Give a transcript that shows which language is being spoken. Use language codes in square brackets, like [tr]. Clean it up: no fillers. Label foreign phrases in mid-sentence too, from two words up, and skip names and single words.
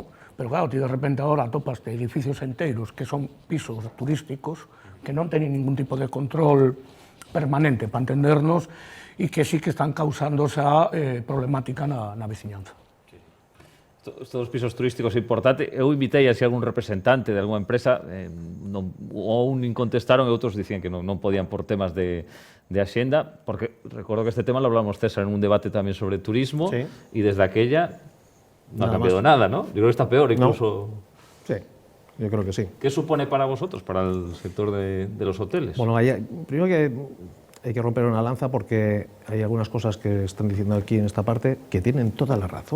[gl] Pero claro, ti de repente agora atopas de edificios enteiros que son pisos turísticos que non teñen ningún tipo de control permanente para entendernos e que sí que están causando esa problemática na veciñanza. [es] Estos pisos turísticos [gl] é importante. Eu invitei así algún representante de alguna empresa, ou nin contestaron e outros dicían que non podían por temas de axenda, porque recordo que este tema [es] lo hablamos, César, en un debate [gl] tamén sobre turismo, [es] Sí. y desde aquella no ha Nada cambiado nada, ¿no? Yo creo que está peor incluso. Sí, yo creo que sí. ¿Qué supone para vosotros, para el sector de los hoteles? Bueno, primero que hay que romper una lanza porque hay algunas cosas que están diciendo aquí en esta parte que tienen toda la razón.